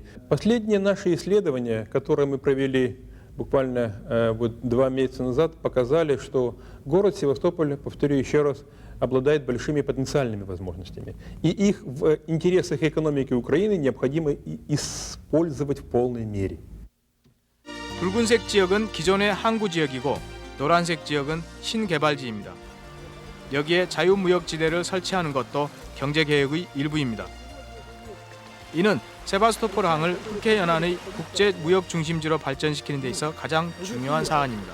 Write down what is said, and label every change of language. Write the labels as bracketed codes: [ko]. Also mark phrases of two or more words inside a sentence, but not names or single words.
[ru] Последние наши исследования, которые мы провели буквально 2 месяца назад, показали, что город Севастополь, повторю еще раз, обладает большими потенциальными возможностями. И их в интересах экономики Украины необходимо использовать в полной мере. [ko] 붉은색 지역은 기존의 항구 지역이고 노란색 지역은 신개발지입니다. 여기에 자유무역지대를 설치하는 것도 경제개혁의 일부입니다. 이는 세바스토폴 항을 흑해연안의 국제무역 중심지로 발전시키는 데 있어 가장 중요한 사안입니다.